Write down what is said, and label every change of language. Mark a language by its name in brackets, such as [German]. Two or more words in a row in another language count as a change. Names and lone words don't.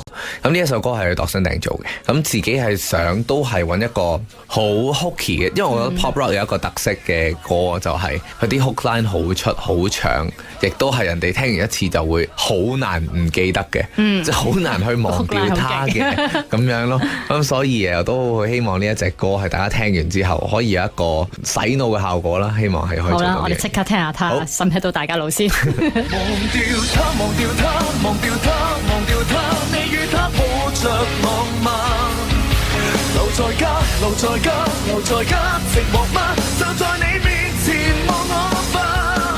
[Cantonese] 咁呢一首歌係佢度身訂做嘅，咁自己係想都係揾一個好 hooky 嘅，因為我覺得 [English] pop rock [Cantonese] 有一個特色嘅歌就係佢啲 [English] hook line [Cantonese] 好出好長，亦都係人哋聽完一次就會好難唔記得嘅，即係好難去忘掉他嘅咁樣咯。咁所以我都好希望呢一隻歌係大家聽完之後可以有一個洗腦嘅效果啦，希望係可以做到。我哋即刻聽下他，審起到大家腦先。忘掉他，忘掉他，忘掉他，忘掉他，你與他抱着浪漫，留在家，留在家，留在家，寂寞嗎？就在你面前望我吧。